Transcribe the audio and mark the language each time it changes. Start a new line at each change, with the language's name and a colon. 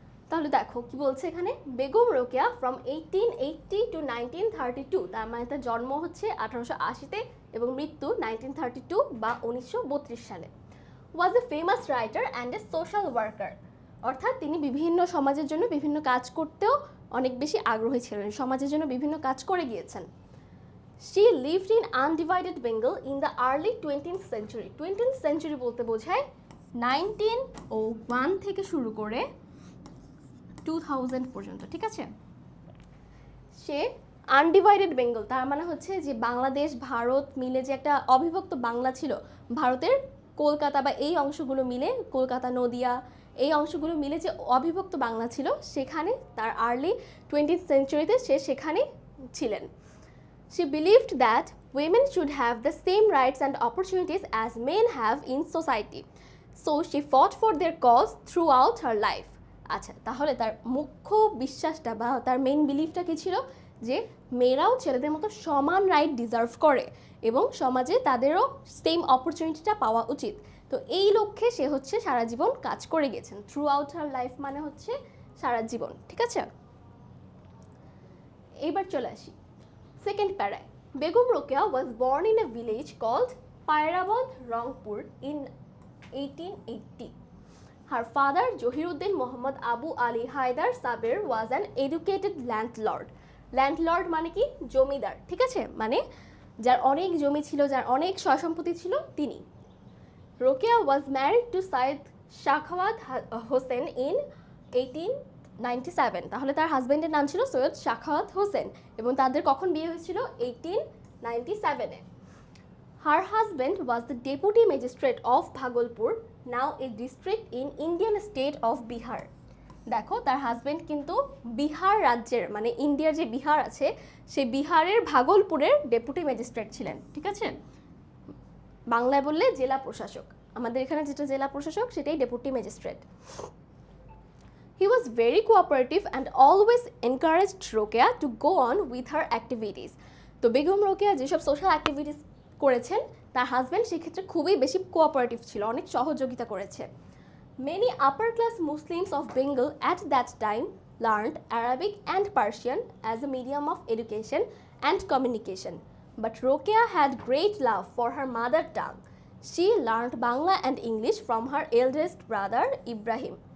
Bangla: তাহলে দেখো কি বলছে এখানে, বেগম রোকেয়া ফ্রম 1880 টু 1932, তার মানে তার জন্ম হচ্ছে 1880-তে এবং মৃত্যু 1932 বা 1932 সালে।
English: was a famous writer and a social worker,
Bangla: অর্থাৎ তিনি বিভিন্ন সমাজের জন্য বিভিন্ন কাজ করতেও অনেক বেশি আগ্রহী ছিলেন, সমাজের জন্য বিভিন্ন কাজ করে গিয়েছেন।
English: She lived in undivided Bengal in the early 20th century.
Bangla: 20th century বলতে বোঝায় 1901 থেকে শুরু করে 2000 পর্যন্ত। ঠিক আছে, সে আনডিভাইডেড বেঙ্গল তার মানে হচ্ছে যে বাংলাদেশ ভারত মিলে যে একটা অবিভক্ত বাংলা ছিল, ভারতের কলকাতা বা এই অংশগুলো মিলে, কলকাতা নদিয়া এই অংশগুলো মিলে যে অবিভক্ত বাংলা ছিল সেখানে তার আর্লি 20th সেঞ্চুরিতে সে সেখানে ছিলেন।
English: She believed that women should have the same rights and opportunities as men have in society. So she fought for their cause throughout her life.
Bangla: আচ্ছা, তাহলে তার মুখ্য বিশ্বাসটা বা তার মেইন বিলিফটা কি ছিল? যে মেয়েরাও ছেলেদের মতো সমান রাইট ডিজার্ভ করে এবং সমাজে তাদেরও সেম অপরচুনিটিটা পাওয়া উচিত। তো এই লক্ষ্যে সে হচ্ছে সারা জীবন কাজ করে গেছেন।
English: throughout her life
Bangla: মানে হচ্ছে সারা জীবন। ঠিক আছে, এইবার চলে আসি second প্যারায়।
English: Begum Rokeya was born in a village called Pairabad, Rangpur in 1880. Her father, Johiruddin Muhammad Abu Ali Haidar Sabir, was an educated landlord.
Bangla: Landlord মানে কি? জমিদার। ঠিক আছে, মানে যার অনেক জমি ছিল, যার অনেক সয় সম্পত্তি ছিল তিনি। Rokeya
English: was married to Syed Shakhawat Hossain in 1897,
Bangla: তাহলে তার হাজবেন্ডের নাম ছিল সৈয়দ শাখাওয়াত হোসেন এবং তাদের কখন বিয়ে হয়েছিল? 1897-এ।
English: Her husband was the deputy magistrate of Bhagalpur, now a district in Indian state of Bihar.
Bangla: দেখো তার হাজবেন্ড কিন্তু বিহার রাজ্যের, মানে ইন্ডিয়ার যে বিহার আছে সেই বিহারের ভাগলপুরের ডেপুটি ম্যাজিস্ট্রেট ছিলেন। ঠিক আছে, বাংলায় বললে জেলা প্রশাসক, আমাদের এখানে যেটা জেলা প্রশাসক সেটাই deputy magistrate.
English: He was very cooperative and always encouraged Rokeya to go on with her activities.
Bangla: তো বেগম রোকেয়া যেসব সোশ্যাল অ্যাক্টিভিটিস করেছেন তার হাজব্যান্ড সেক্ষেত্রে খুবই বেশি কোঅপারেটিভ ছিল, অনেক সহযোগিতা করেছে।
English: Many upper class Muslims of Bengal at that time learned Arabic and Persian as a medium of education and communication. But Rokeya had great love for her mother tongue. She learned Bangla and English from her eldest brother Ibrahim.